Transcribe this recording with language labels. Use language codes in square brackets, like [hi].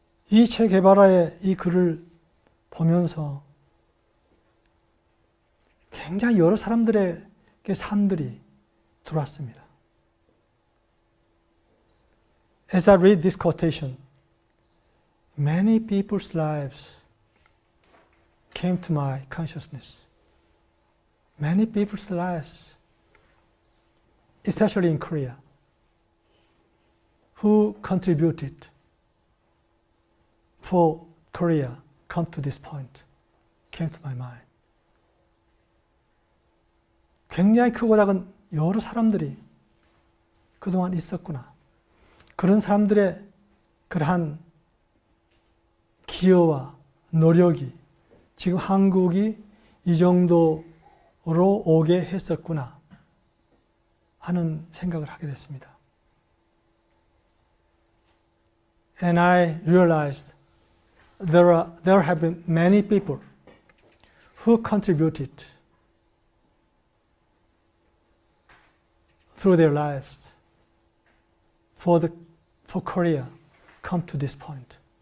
[ko] 이 체 게바라의 이 글을 보면서 굉장히 여러 사람들의 삶들이 들어왔습니다. [en] As I read this quotation, many people's lives came to my consciousness. Many people's lives, especially in Korea, who contributed for Korea come to this point, came to my mind. [ko] 굉장히 크고 작은 여러 사람들이 그동안 있었구나. 그런 사람들의 그러한 기여와 노력이 지금 한국이 이 정도로 오게 했었구나 하는 생각을 하게 됐습니다. [en] And I realized there have been many people who contributed through their lives for Korea come to this point.